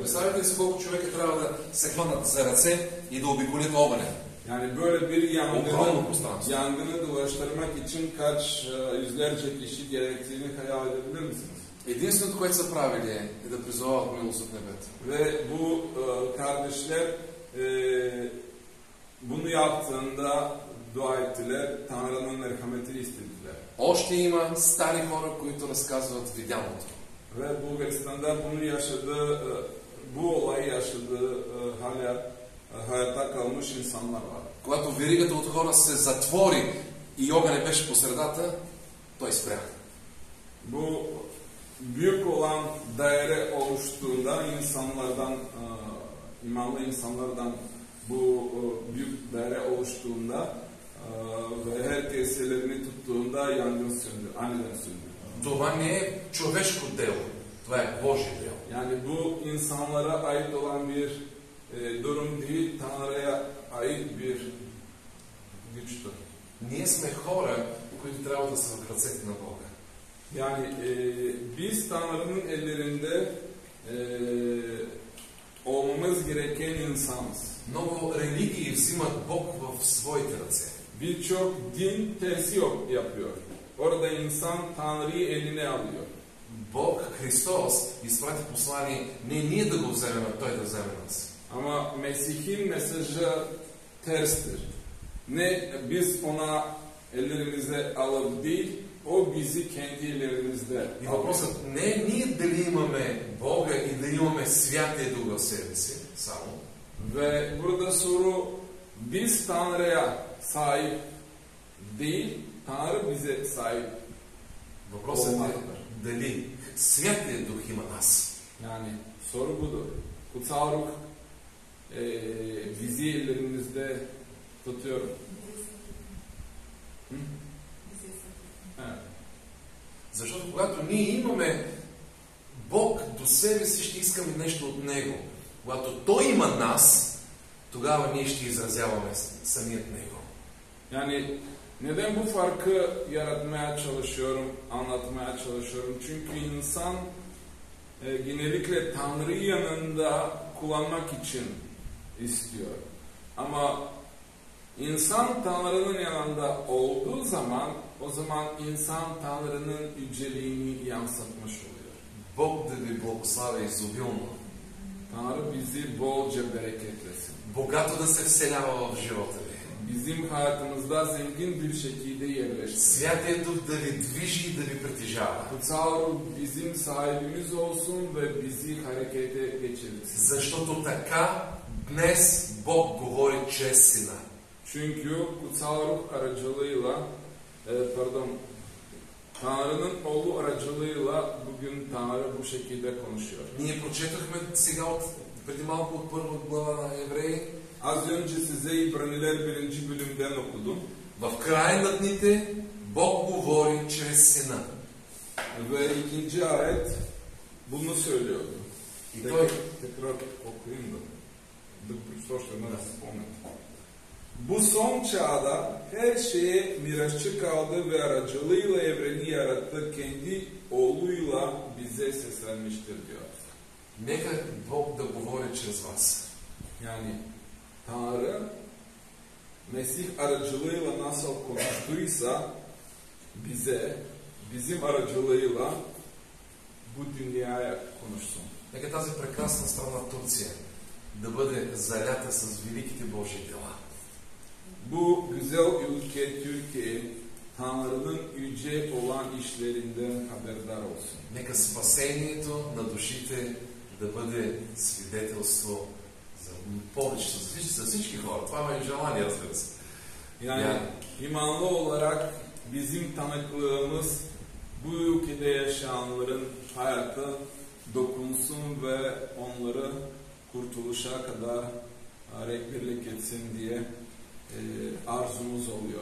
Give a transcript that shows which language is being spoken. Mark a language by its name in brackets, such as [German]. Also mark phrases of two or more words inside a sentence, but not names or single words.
[Bulgarian] Представете си колко човека трябва да се хванат за ръце и да обиколят огъня. [Turkish] Yani böyle bir [Bulgarian] Огромно пространство. [Turkish] yangını dolaştırmak için kaç yüzlerce kişi gerektiğini hayal edebilir misiniz? [Bulgarian] Единственото, което са правили е да призовават милост от небето. [Turkish] Ve bu kardeşler bunu yaptığında dua ettiler, Tanrı'nın merhametini istediler. [Bulgarian] Още има стари хора, които разказват видяното. [Turkish] Ve Bulgaristan'da bunu yaşadığı, bu olayı yaşadığı hala hayatta kalmış insanlar var. [Bulgarian] Когато веригата от хора се затвори и огън беше по средата, той спря. [Turkish] Bu büyük olan daire oluştuğunda insanlardan, imanlı insanlardan bu büyük daire oluştuğunda ve herkes ellerini tuttuğunda yangın söndü, aniden söndü. [Bulgarian] Това не е човешко дело, това е Божие дело. [Turkish] Yani bu insanlara ait olan bir durum değil, Tanrı'ya ait bir güçtür. [Bulgarian] Ние сме хора, които трябва да са в ръцете на Бога. [Turkish] Yani biz Tanrı'nın ellerinde olmamız gereken insanız. [Bulgarian] Много религии взимат Бог в своите ръце. [Turkish] Birçok din tersi yapıyor. Orada insan Tanrı'yı eline alıyor. [Bulgarian] Бог, Христос, изпрати послание не ние да го вземем, а Той да вземе нас. [Turkish] Ama Mesih'in mesajı terstir. Ne biz ona ellerimize alıp değil, o bizi kendi ellerimizde [Bulgarian] И [Turkish] alıyor. [Bulgarian] въпросът не е ние дали имаме Бога и дали имаме Святия Дух в себе си, само. [Turkish] Ve burada soru biz Tanrı'ya sahip değil, Tanrı bize sahip. [Bulgarian] Въпросът е дали Святия Дух има нас. [Turkish] Yani soru budur. Kutsal Ruh bizi ellerimizde tutuyor. Evet. [Bulgarian] Защото когато ние имаме Бог до себе си, ще искаме нещо от Него. Когато Той има нас, тогава ние ще изразяваме самият Него. [Turkish] Yani neden bu farkı yaratmaya çalışıyorum, anlatmaya çalışıyorum? Çünkü insan genellikle Tanrı'yı yanında kullanmak için istiyor. Ama insan Tanrı'nın yanında olduğu zaman, o zaman insan Tanrı'nın yüceliğini yansıtmış oluyor. [Bulgarian] Бог да ви благославя изобилно. [Turkish] Tanrı bizi bolca bereketlesin. [Bulgarian] Богато да се вселява в живота ви. [Turkish] Bizim hayatımızda zengin bir şekilde yerleşsin. [Bulgarian] Святия Дух да ви движи и да ви притежава. [Turkish] Kutsal Ruh bizim sahibimiz olsun ve bizi harekete geçirsin. [Bulgarian] Защото така днес Бог говори чрез Сина. [Turkish] Çünkü Kutsal Ruh aracılığıyla, Tanrı'nın oğlu aracılığıyla bugün Tanrı bu şekilde konuşuyor. [Bulgarian] Ние прочетохме сега преди малко от първа глава на Евреи. [Turkish] Az önce size İbraniler 1. bölümden okudum. [Bulgarian] В края на дните Бог говори чрез Сина. [Turkish] Ve 2. ayet bunu söylüyordu. [Bulgarian] И той [Turkish] Tekrar okuyayım da [Bulgarian] още една да се спомня. [Turkish] Bu son çağda her şeye mirasçı kaldı ve aracılığıyla evreni yarattı, kendi oğluyla bize seslenmiştir diyor. [Bulgarian] нека Бог да говори чрез вас. [Turkish] Yani Tanrı Mesih aracılığıyla nasıl konuştuysa bize, bizim aracılığıyla bu dünyaya konuşsun. [Bulgarian] Нека тази прекрасна страна Турция да бъде залята с великите Божии дела. [Turkish] Bu güzel ülke Türkiye Tanrı'nın yüce olan işlerinden haberdar olsun. [Bulgarian] Нека спасението на душите да бъде свидетелство за повечето, за всички хора. Това е желание, разбира се. [Turkish] Yani imanlı olarak bizim tanıklığımız bu ülkede yaşayanların hayatı dokunsun ve onları kurtuluşa kadar rehberlik etsin diye arzumuz oluyor.